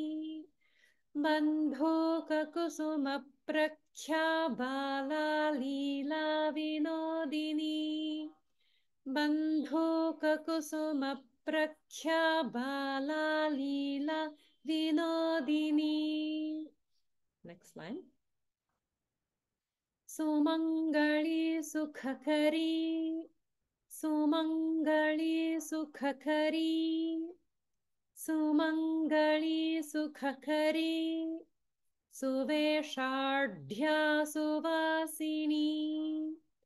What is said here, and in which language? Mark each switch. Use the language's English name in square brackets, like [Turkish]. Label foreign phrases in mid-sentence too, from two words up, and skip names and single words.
[Sanskrit] बन्धूक कुसुम प्रख्या. बाल लीला विनोदिनी. बन्धूक कुसुम प्रख्या. बाल लीला विनोदिनी. [English] Next line. [Sanskrit] सुमङ्गली सुखकरी. सुमङ्गली सुखकरी. सुमङ्गली सुखकरी. सुवेषाढ्या सुवासिनी.